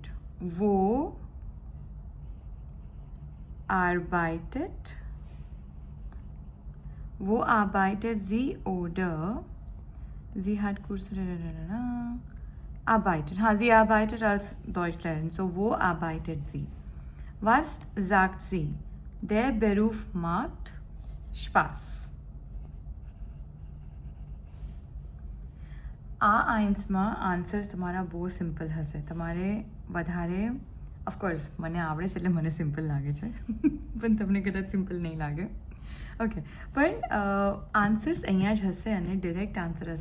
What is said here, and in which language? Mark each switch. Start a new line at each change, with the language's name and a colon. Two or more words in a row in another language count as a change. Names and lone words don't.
German: Wo arbeitet sie oder sie hat Kurse arbeitet. Sie arbeitet als Deutschlehrerin. So, wo arbeitet sie? Was sagt sie? Der Beruf macht Spaß.
Gujarati: આ આન્સમાં આન્સર્સ તમારા બહુ સિમ્પલ હશે. તમારે વધારે ઓફકોર્સ મને આવડે છે એટલે મને સિમ્પલ લાગે છે પણ તમને કદાચ સિમ્પલ નહીં લાગે. ઓકે, પણ આન્સર્સ અહીંયા જ હશે અને ડિરેક્ટ આન્સર હશે.